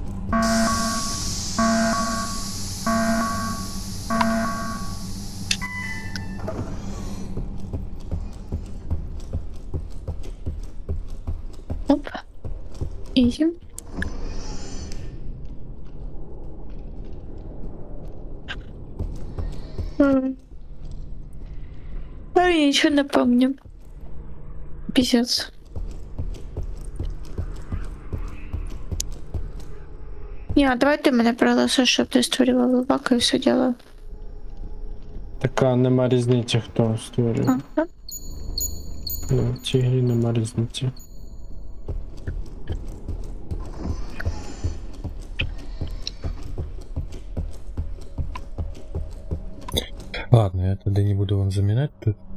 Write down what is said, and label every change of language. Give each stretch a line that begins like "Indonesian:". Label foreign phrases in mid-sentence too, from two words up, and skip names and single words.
Russian: Оп. Ізі. Я ничего не помню. Пиздец. Не, давай ты меня проголосуешь,
Ukrainian: щоб ти створював лобака і все діло. Така нема різниці, хто створює. Ага. Ну, в цій грі нема різниці. Ладно, я тоді не буду вам замінати тут.